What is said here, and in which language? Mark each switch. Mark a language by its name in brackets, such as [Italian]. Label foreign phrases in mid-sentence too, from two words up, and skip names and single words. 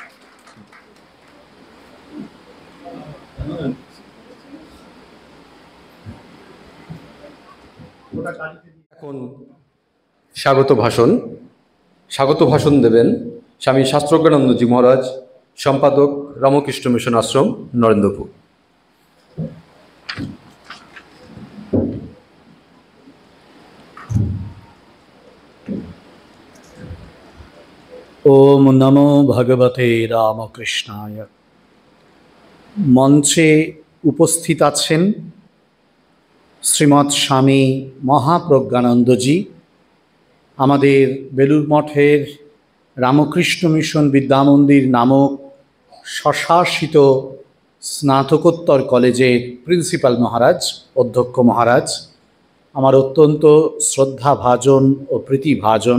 [Bangla] এখন স্বাগত ভাষণ দেবেন স্বামী শাস্ত্রজ্ঞানন্দজি মহারাজ, সম্পাদক রামকৃষ্ণ মিশন আশ্রম, নরেন্দ্রপুর। [Sanskrit] ओम नमो भगवते रामकृष्णाय। [Bangla] মঞ্চে উপস্থিত আছেন শ্রীমৎ স্বামী মহাপ্রজ্ঞানন্দজি, আমাদের বেলুড় মঠের রামকৃষ্ণ মিশন বিদ্যামন্দির নামক স্বশাসিত স্নাতকোত্তর কলেজের প্রিন্সিপাল মহারাজ, অধ্যক্ষ মহারাজ, আমার অত্যন্ত শ্রদ্ধাভাজন ও প্রীতিভাজন।